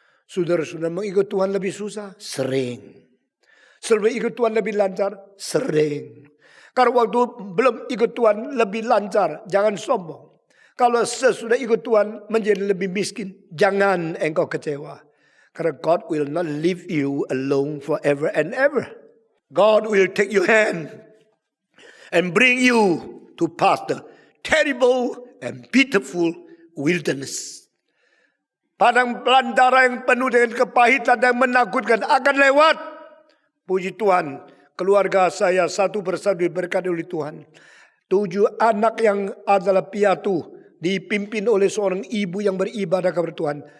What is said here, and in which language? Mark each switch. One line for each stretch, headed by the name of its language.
Indonesian: Saudara-saudara mengikut Tuhan lebih susah? Sering. Sebelum ikut Tuhan lebih lancar? Sering. Kalau waktu belum ikut Tuhan lebih lancar, jangan sombong. Kalau sesudah ikut Tuhan menjadi lebih miskin, jangan engkau kecewa.
English: Karena God will not leave you alone forever and ever. God will take your hand and bring you to past the terrible and pitiful wilderness.
Indonesian: Padang belantara yang penuh dengan kepahitan dan menakutkan akan lewat. Puji Tuhan, keluarga saya satu persatu diberkati oleh Tuhan. 7 anak yang adalah piatu dipimpin oleh seorang ibu yang beribadah kepada Tuhan.